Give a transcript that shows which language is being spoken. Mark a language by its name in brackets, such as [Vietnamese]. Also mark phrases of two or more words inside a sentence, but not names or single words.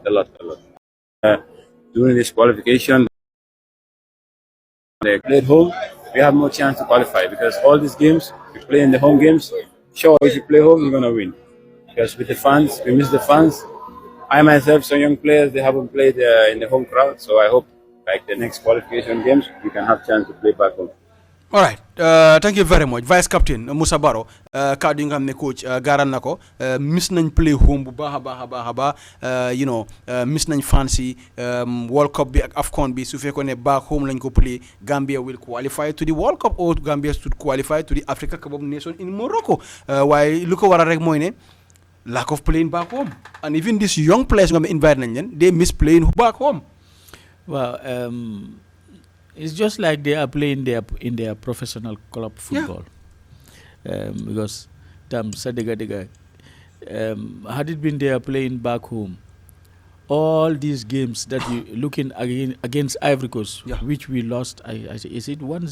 [English] During this qualification, they play at home, we have more chance to qualify because all these games, we play in the home games, sure, if you play home, you're going to win. Because with the fans, we miss the fans. I myself, some young players, they haven't played in the home crowd, so I hope like the next qualification games, we can have chance to play back home. All right, thank you very much Vice Captain Moussa Baro [Wolof] kaddu yi nga xam ne coach gaaral na ko [English] miss nañ play home [Wolof] bu baax a baax [English] miss nañ fans yi World Cup bi ak AFCON bi [Wolof] su fekkoon ne [English] back home [Wolof] lañ ko [English] play Gambia will qualify to the World Cup or Gambia should qualify to the Africa Cup of Nations in Morocco [Wolof] waaye lu ko waral rek mooy ne [English] lack of playing back home and even these young players [Wolof] nga xam ne invite nañ leen [English] they miss playing back home. Well, it's just like they are playing in their professional club football. Yeah. Because had it been they are playing back home, all these games that you looking against Ivory Coast, which we lost, is it 1-0?